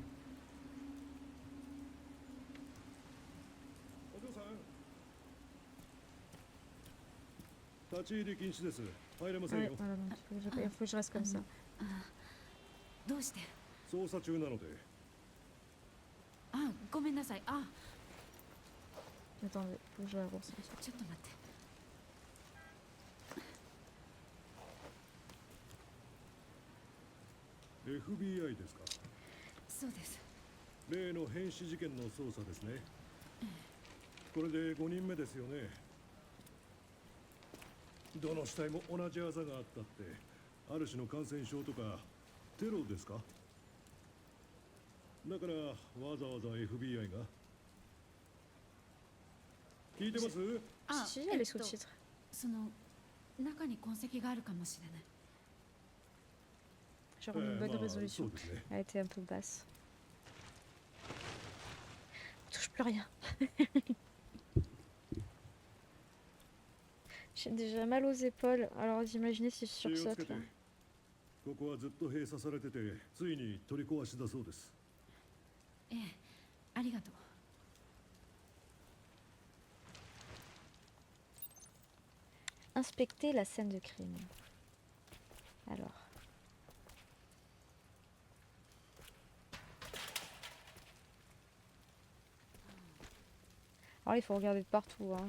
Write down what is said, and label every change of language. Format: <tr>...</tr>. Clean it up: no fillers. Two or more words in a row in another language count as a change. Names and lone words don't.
<ja>お嬢さん、立ち入り禁止です。入れません</ja> <fr>Ouais,</fr> <ja>よ。</ja> <fr>voilà, donc il faut que je reste comme ça.</fr> <ja>どうして捜査中なので。あごめんなさい</ja> <fr>Attendez, faut que je la ressente.</fr> <ja>ちょっと待って FBI ですか。そうです例の変死事件の捜査ですね。これで5人目ですよね。どの死体も同じあざがあったって、ある種の感染症とかテロですか。だからわざわざ FBI が。聞いてます？</ja> <fr>Si, il y a les sous-titres.</fr> <ja>その中に痕跡があるかもしれない</ja> <fr>Genre une bonne</fr> <ja>まあ、そ</ja> <fr>résolution.</fr> <ja>うですね。</ja> <fr>Elle était un peu basse. On touche plus rien. J'ai déjà mal aux épaules, alors imaginez si je</fr> <ja>気をつ</ja> <fr>sursaute</fr> <ja>けて</ja> <fr>là.。</fr> <ja>ここはずっと閉鎖されてて、ついに取り壊しだそうです。ええありがとう</ja> <fr>Inspecter la scène de crime. Alors. Alors il faut regarder de partout, hein.</fr>